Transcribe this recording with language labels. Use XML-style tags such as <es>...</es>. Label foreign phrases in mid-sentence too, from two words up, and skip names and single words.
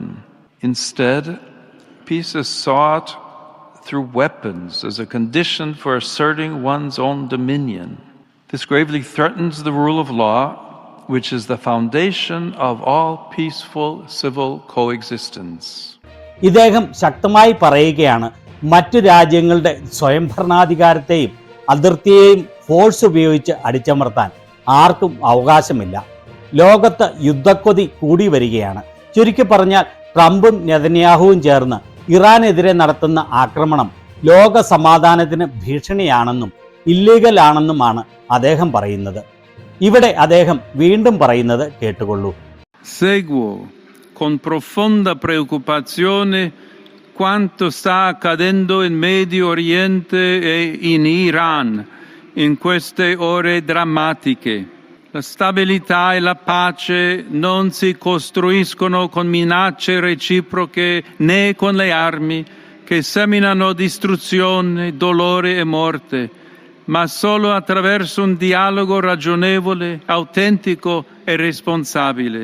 <en>Instead, peace is sought through weapons as a condition for asserting one's own dominion. This gravely threatens the rule of law, which is the foundation of all peaceful civil coexistence.</en> <ml>ഇദ്ദേഹം ശക്തമായി പറയുകയാണ്, മറ്റു രാജ്യങ്ങളുടെ സ്വയംഭരണാധികാരത്തെയും അതിർത്തിയെയും ഫോഴ്സ് ഉപയോഗിച്ച് അടിച്ചമർത്താൻ ആർക്കും അവകാശമില്ല. ലോകത്ത് യുദ്ധക്കൊതി കൂടി വരികയാണ്. ചുരുക്കി പറഞ്ഞാൽ ട്രംപും നെതന്യാഹുവും ചേർന്ന് ഇറാനെതിരെ നടത്തുന്ന ആക്രമണം ലോക സമാധാനത്തിന് ഭീഷണിയാണെന്നും ഇല്ലീഗൽ ആണെന്നുമാണ് അദ്ദേഹം പറയുന്നത്. ഇവിടെ അദ്ദേഹം വീണ്ടും പറയുന്നത് കേട്ടുകൊള്ളൂ.</ml> <it>Seguo con profonda preoccupazione quanto sta accadendo in Medio Oriente e in Iran in queste ore drammatiche. La stabilità e la pace non si costruiscono con minacce reciproche né con le armi che seminano distruzione, dolore e morte, ma solo attraverso un dialogo ragionevole, autentico e responsabile.</it>